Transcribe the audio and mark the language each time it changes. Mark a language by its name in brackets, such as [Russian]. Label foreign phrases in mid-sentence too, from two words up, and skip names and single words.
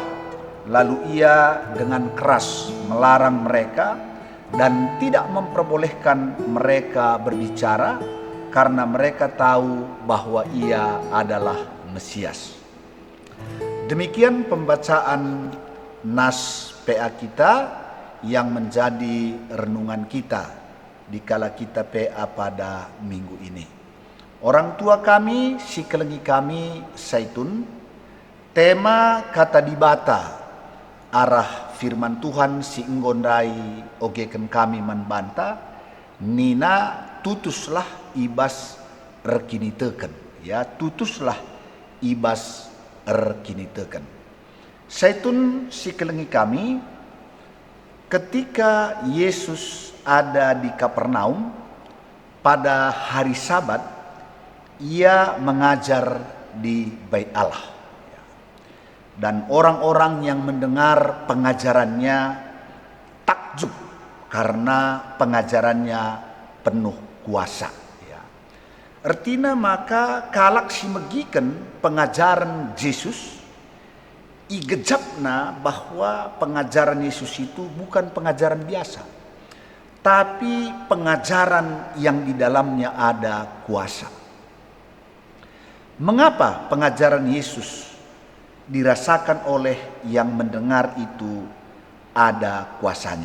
[Indonesian] Lalu ia dengan keras melarang mereka dan tidak memperbolehkan mereka berbicara karena mereka tahu bahwa ia adalah Mesias. Demikian pembacaan nas PA kita yang menjadi renungan kita dikala kita PA pada minggu ini. Orang tua kami, [Batak Karo] si kelengi kami, Saitun, tema kata dibata arah firman Tuhan si enggondai ogeken kami membanta nina tutuslah ibas erkiniteken, ya tutuslah ibas erkiniteken. [Indonesian] Saitun [Batak Karo] si kelengi kami [Indonesian] ketika Yesus ada di Kapernaum pada hari Sabat, ia mengajar di Bait Allah. Dan orang-orang yang mendengar pengajarannya takjub karena pengajarannya penuh kuasa. Ya. Artinya [Batak Karo] maka kalak si megiken pengajaran Yesus, igejapna [Indonesian] bahwa pengajaran Yesus itu bukan pengajaran biasa, tapi pengajaran yang di dalamnya ada kuasa. Mengapa pengajaran Yesus dirasakan oleh yang mendengar itu ada kuasanya?